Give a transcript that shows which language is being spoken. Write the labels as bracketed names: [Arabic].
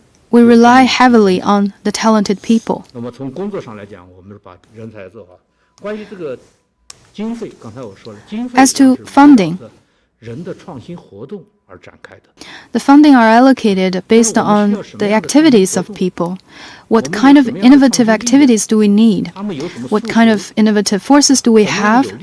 [English] we rely heavily on the talented people. [Chinese] 那么从工作上来讲，我们是把人才做好。关于这个经费，刚才我说了，经费 [English] As to funding, [Chinese] 人的创新活动而展开的。 [English] the funding are allocated based on the activities of people. What kind of innovative activities do we need? What kind of innovative forces do we have?